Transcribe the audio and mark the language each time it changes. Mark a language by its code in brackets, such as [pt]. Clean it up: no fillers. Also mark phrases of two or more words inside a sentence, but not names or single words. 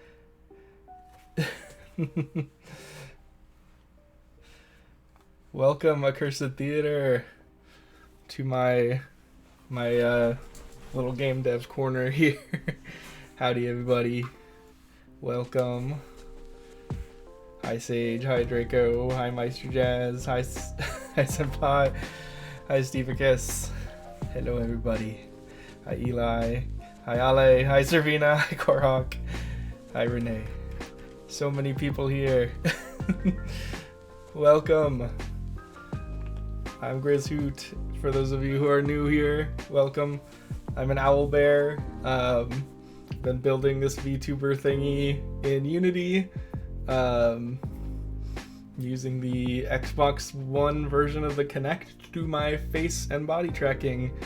[en] Welcome, Accursed Theater, to my little game dev corner here. Howdy, everybody. Welcome. Hi Sage, hi Draco, hi Meister Jazz, hi, hi Senpai, hi Stevicus. Hello everybody. Hi Eli, hi Ale, hi Servina, hi Korhawk, hi Renee. So many people here. Welcome. I'm Grizzhoot. For those of you who are new here, welcome. I'm an owlbear. Been building this VTuber thingy in Unity, using the Xbox One version of the Kinect to do my face and body tracking.